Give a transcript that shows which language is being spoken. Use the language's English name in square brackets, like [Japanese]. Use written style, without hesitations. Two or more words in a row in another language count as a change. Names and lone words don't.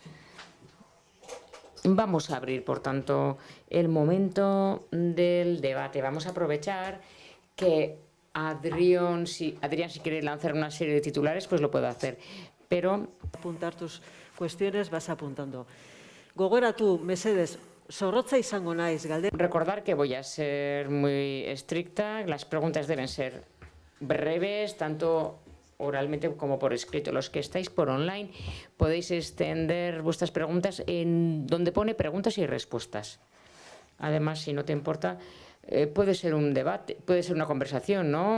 [Spanish] Vamos a abrir, por tanto, el momento del debate. Vamos a aprovechar que Adrián, si quiere lanzar una serie de titulares, pues lo puede hacer. Pero apuntar tus cuestiones, vas apuntando. [Basque] Gogoratu, mesedez, zorrotza izango naiz, galdera. [Spanish] Recordar que voy a ser muy estricta. Las preguntas deben ser breves, tanto oralmente como por escrito. Los que estáis por online podéis extender vuestras preguntas en donde pone preguntas y respuestas. Además, si no te importa, puede ser un debate, puede ser una conversación, ¿no?